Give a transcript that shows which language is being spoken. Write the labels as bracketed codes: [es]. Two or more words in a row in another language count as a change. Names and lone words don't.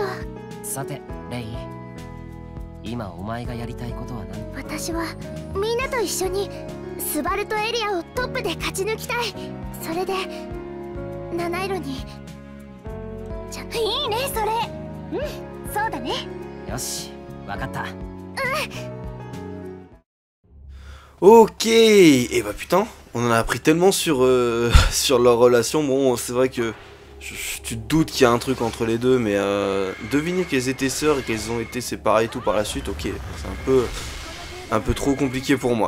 [ja] さてレイン、今お前がやりたいことは何？私はみんなと一緒にスバルトエリアをトップで勝ち抜きたい。それで七色にいいねそれ。そうだね。よし、わかった。 [fr] Ok, et bah putain, on en a appris tellement sur, sur leur relation. Bon, c'est vrai que tu te doutes qu'il y a un truc entre les deux, mais deviner qu'elles étaient sœurs et qu'elles ont été séparées et tout par la suite, ok, c'est un peu trop compliqué pour moi.